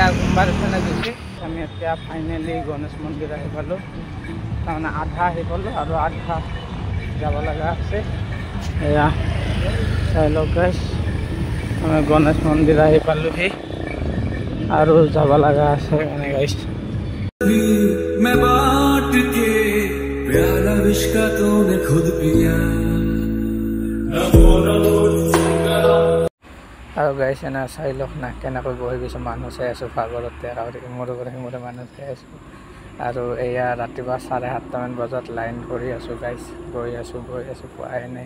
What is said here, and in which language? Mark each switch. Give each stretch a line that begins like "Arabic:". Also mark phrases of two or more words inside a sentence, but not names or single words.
Assamese: কোনোবাৰ ফালে গৈছে আমি এতিয়া ফাইনেলি গণেশ মন্দিৰ আহি পালোঁ তাৰমানে আধা আহি পালোঁ আৰু আধা যাব লগা আছে এয়া চাই লওক গাইছ আমি গণেশ মন্দিৰ আহি পালোঁহি আৰু যাব লগা আছে এনে গাইছ
Hindi: मैं बाट के प्याला विष का तूने खुद पिया
Assamese: আৰু গাইছ এনে চাই লওক না কেনেকৈ বহি গৈছোঁ মানুহ চাই আছোঁ ভাগৰতে আৰু মোৰ ঘৰে মানুহ চাই আছোঁ আৰু এয়া ৰাতিপুৱা 7:30 বজাত লাইন কৰি আছোঁ গাইজ, গৈ আছোঁ পোৱাই নাই।